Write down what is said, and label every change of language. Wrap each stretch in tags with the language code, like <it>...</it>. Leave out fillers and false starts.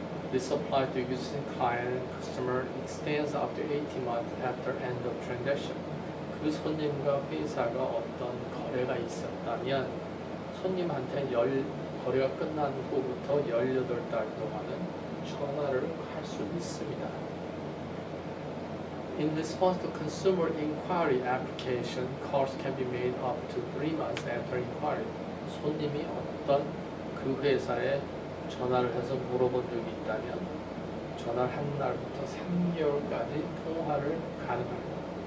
<en>This applies to existing client customer extends up to 18 months after end of transaction.</en> <ko>그 손님과 회사가 어떤 거래가 있었다면 손님한테 거래가 끝난 후부터 18달 동안은 전화를 할 수 있습니다.</ko> <en>In response to consumer inquiry application, calls can be made up to 3 months after inquiry.</en> <ko>손님이 어떤 그 회사에 전화를 해서 물어본 적이 있다면 전화를 한 날부터 3개월까지 통화를 가능합니다.</ko>